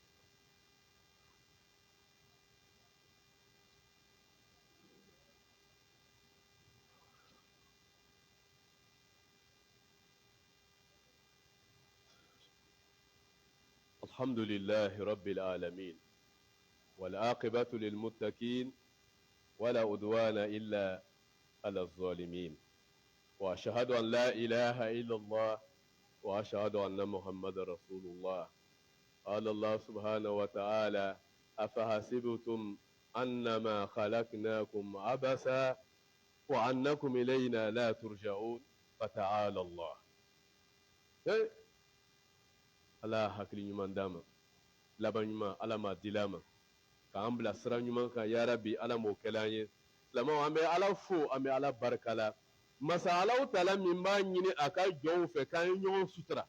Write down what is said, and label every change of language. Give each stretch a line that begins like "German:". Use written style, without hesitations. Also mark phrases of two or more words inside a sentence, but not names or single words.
Arabic: الحمد لله رب العالمين والعاقبة للمتقين ولا عدوان إلا على الظالمين وأشهد أن لا إله إلا الله وأشهد أن محمد رسول الله. قال الله سبحانه وتعالى أفحسبتم أنما خلقناكم عبثا وأنكم إلينا لا ترجعون فتعالى الله.
Bambara: Ala hakili ɲuman d'a ma, laban ɲuman Ala ma dila ma, k'an bila sira ɲuman kan
Arabic: يا رب
Bambara: Ala m'o kɛla an ye. Silamɛw, an bɛ Ala fo, an bɛ Ala barikala. Masa
Arabic: الله تعالى
Bambara: min b'a ɲini a ka jɔnw fɛ k'an ye ɲɔgɔn sutura.